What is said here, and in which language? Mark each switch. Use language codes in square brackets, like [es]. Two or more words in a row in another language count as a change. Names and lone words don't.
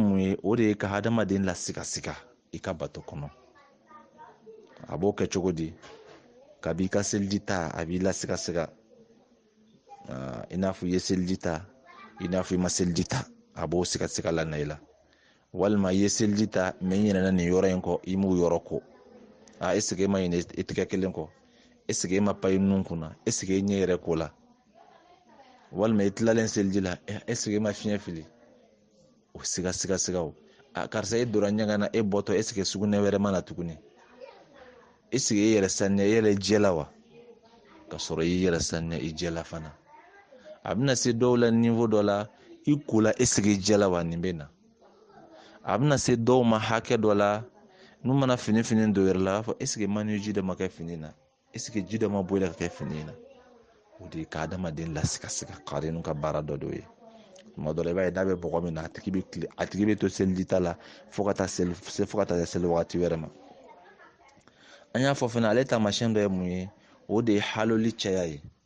[bm] mun ye o de ye ka hadamaden lasigasika i ka bato kɔnɔ a b'o kɛ cogo di kabi i ka seliji ta a b'i lasigasika i n'a fɔ i ye seliji ta i n'a fɔ i ma seliji ta a b'o sigasika la na i la walima i ye seliji ta mɛ i ɲinɛna nin yɔrɔ in kɔ i m'o yɔrɔ ko [fr] est-ce que [bm] i ma ɲinɛ i tigɛ kelen kɔ [fr] est-ce que [bm] i ma pa i nun kunna [fr] est-ce que [bm] i ɲɛ yɛrɛ ko la walima i tilalen seliji la [fr] est-ce que [bm] i ma fiɲɛ fili o sigasigaw karisa e dora ɲaga na e bɔtɔ [fr] est-ce que [bm] sugunɛ wɛrɛ ma na tuguni [fr] est-ce que [bm] i yɛrɛ saniya i yɛrɛ jɛ la wa ka sɔrɔ i yɛrɛ saniya i jɛ la fana a bɛna se dɔw la niveau dɔ la i ko la [fr] est-ce que [bm] i jɛ la wa nin bɛ na a bɛna se dɔw ma hakɛ dɔ la n'u mana fini dɔ wɛrɛ la a b'a fɔ [fr] est ce que [bm] mani ji dɔ ma kɛ fini na [fr] est ce que [bm] ji dɔ ma bɔ i la ka kɛ fini na. O de ye ka adamaden lasikasika qarinu ka baara dɔ de ye. Tuma dɔ la i b'a ye n'a bɛ bɔgɔ min na a tigi bɛ to selita la fo ka taa seli wagati wɛrɛ ma. An y'a fɔ fana ale taamasiyɛn dɔ ye mun ye o de ye haloli caya ye.